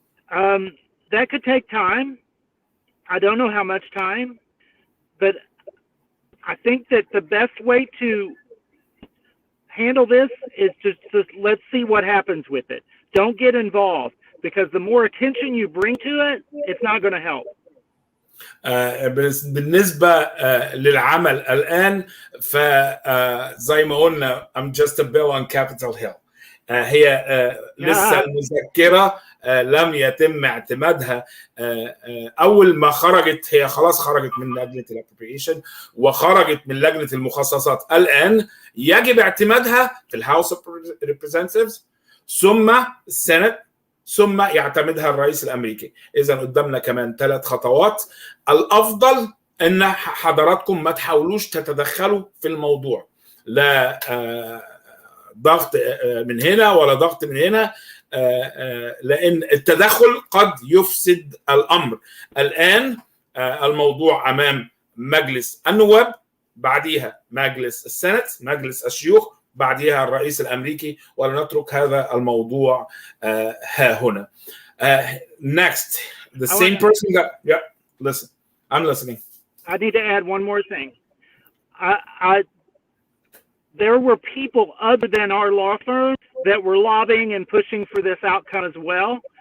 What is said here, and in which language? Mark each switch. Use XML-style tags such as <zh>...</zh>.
<en>That could take time. I don't know how much time, but I think that the best way to handle this is just let's see what happens with it. Don't get involved, because the more attention you bring to it, it's not going to help.</en> <ar>بالنسبة للعمل الآن فزي ما قلنا</ar> <en>I'm just a bill on Capitol Hill.</en> <ar>هي لسه المذكرة لم يتم اعتمادها. أول ما خرجت هي خلاص خرجت من لجنة الابروبريشن وخرجت من لجنة المخصصات. الآن يجب اعتمادها في الهاوس اوف ريبريزنتيفز ثم السنت ثم يعتمدها الرئيس الأمريكي. إذا قدامنا كمان 3 خطوات. الأفضل أن حضراتكم ما تحاولوش تتدخلوا في الموضوع، لا ضغط من هنا ولا ضغط من هنا، لأن التدخل قد يفسد الأمر. الآن الموضوع أمام مجلس النواب، بعديها مجلس السنت، مجلس الشيوخ، بعديها الرئيس الأمريكي، ولنترك هذا الموضوع ها هنا.</ar> <en>Next, the same person that, yeah, listen, I'm listening. I need to add one more thing. There were people other than our law firm that were lobbying and pushing for this outcome as well.</en>